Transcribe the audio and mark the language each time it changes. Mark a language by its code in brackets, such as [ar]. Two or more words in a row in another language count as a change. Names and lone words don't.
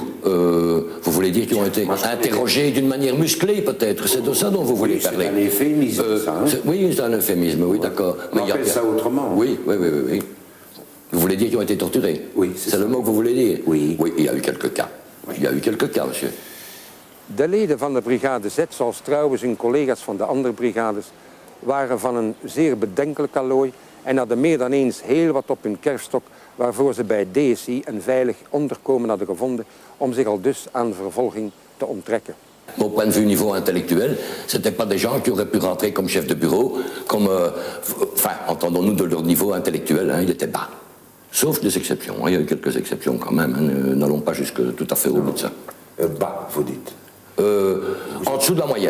[fr] Vous voulez dire qu'ils ont été interrogés d'une manière musclée, peut-être? C'est de ça dont vous voulez parler? C'est un euphémisme, ça. Hein? Oui, c'est un euphémisme, oui, d'accord. On appelle ça autrement. Oui. Vous voulez dire qu'ils ont été torturés? Oui, c'est le mot que vous voulez dire? Oui. Oui, il y a eu quelques cas. Oui. Il y a eu quelques cas, monsieur. [nl] De leden van de Brigade Z, zoals trouwens hun collega's van de andere brigades, waren van een zeer bedenkelijk allooi en hadden meer dan eens heel wat op hun kerfstok waarvoor ze bij DSI een veilig onderkomen hadden gevonden om zich al dus aan vervolging te onttrekken. [fr] Au point de vue niveau intellectuel, c'était pas des gens qui auraient pu rentrer comme chef de bureau, comme, enfin, entendons-nous de leur niveau intellectuel, hein, il était bas. Sauf des exceptions, hein, il y a eu quelques exceptions quand même, hein, n'allons pas jusque tout à fait au bout de ça. Bas, vous dites. En dessous de la moyenne.